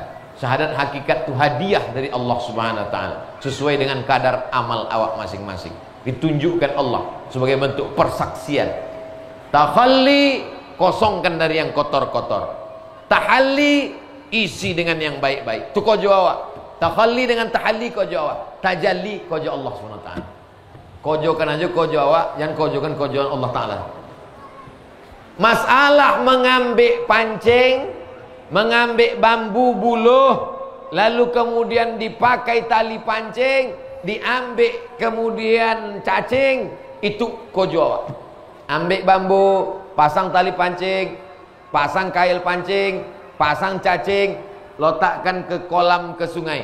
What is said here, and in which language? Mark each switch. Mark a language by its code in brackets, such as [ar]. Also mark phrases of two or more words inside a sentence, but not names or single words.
[id] Syahadat hakikat itu hadiah dari Allah [ar] Subhanahu wa taala [id] sesuai dengan kadar amal awak masing-masing. Ditunjukkan Allah sebagai bentuk persaksian. Takhalli, kosongkan dari yang kotor-kotor. Tahalli, isi dengan yang baik-baik. [min] Itu kojo awak. Takhalli dengan tahalli kojo awak. Tajalli kojo Allah [ar] Subhanahu wa taala. [min] Kojokan aja kojo awak, jangan kojokan kojoan Allah taala. [id] Masalah mengambil pancing, mengambil bambu buluh, lalu kemudian dipakai tali pancing, diambil kemudian cacing, itu [min] kojo awak. [id] Ambil bambu, pasang tali pancing, pasang kail pancing, pasang cacing, letakkan ke kolam, ke sungai.